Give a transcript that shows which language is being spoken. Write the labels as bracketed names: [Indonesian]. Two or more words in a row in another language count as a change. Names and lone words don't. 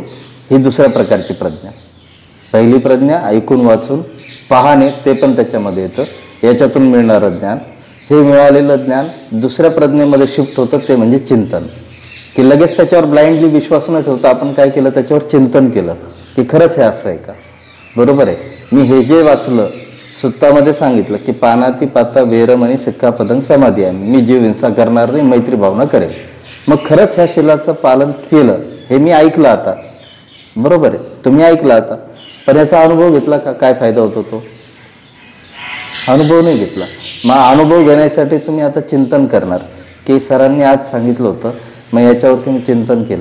[Marathi] ही दुसऱ्या प्रकारची प्रज्ञा. पहिली प्रज्ञा ऐकून वाचून पाहणे, ते पण त्याच्यामध्ये येतं, याच्यातून मिळणारं ज्ञान. हे मिळालेलं ज्ञान दुसऱ्या प्रज्ञेमध्ये शिफ्ट होतं, ते म्हणजे चिंतन. की लगेच त्याच्यावर ब्लाइंडली विश्वास न ठेवता आपण काय केलं, त्याच्यावर चिंतन केलं की खरंच हे असं आहे का, बरोबर आहे. मी हे जे वाचलं, सुत्तामध्ये सांगितलं की [Pali] पानाती पाता बेरमणी सिक्खापदं समाधियामी, [Marathi] मी जीव हिंसा करणार नाही, मैत्री भावना करेल. मग खरंच ह्या शिलाचं पालन केलं, हे मी ऐकलं आता, बरोबर आहे, तुम्ही ऐकलं आता, पण याचा अनुभव घेतला का, काय फायदा होतो तो अनुभव नाही घेतला. मग अनुभव घेण्यासाठी तुम्ही आता चिंतन करणार की सरांनी आज सांगितलं होतं, मग याच्यावरती मी चिंतन केलं.